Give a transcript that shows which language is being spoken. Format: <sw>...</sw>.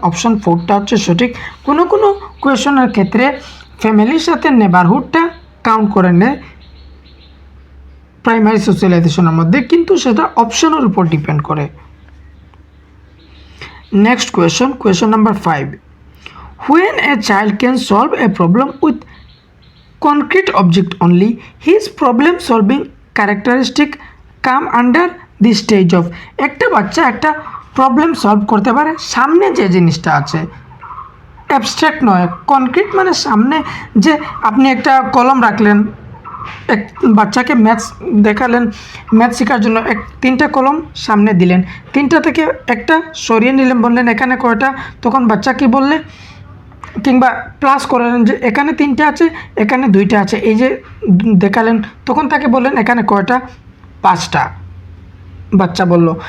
<bn>Option 4টা হচ্ছে সঠিক। কোনো কোয়েশনের ক্ষেত্রে ফ্যামিলির সাথে নেবারহুডটা কাউন্ট করে নেয় প্রাইমারি সোশ্যালাইজেশনের মধ্যে, কিন্তু সেটা অপশনের উপর ডিপেন্ড করে। Next question number 5,</bn> <en>When a child can solve a problem with concrete object only, his problem solving characteristic come under the stage of</en> <bn>একটা বাচ্চা একটা প্রবলেম সলভ করতে পারে সামনে যে জিনিসটা আছে, অ্যাবস্ট্রাক্ট নয়। কনক্রিট মানে সামনে যে আপনি একটা কলম রাখলেন, এক বাচ্চাকে ম্যাথস দেখালেন, ম্যাথ শেখার জন্য তিনটা কলম সামনে দিলেন, তিনটা থেকে একটা সরিয়ে নিলেন, বললেন এখানে কয়টা, তখন বাচ্চা কি বললে, কিংবা প্লাস করলেন যে এখানে তিনটে আছে, এখানে দুইটা আছে, এই যে দেখালেন, তখন তাকে বললেন এখানে কয়টা, পাঁচটা, বাচ্চা বলল।</bn>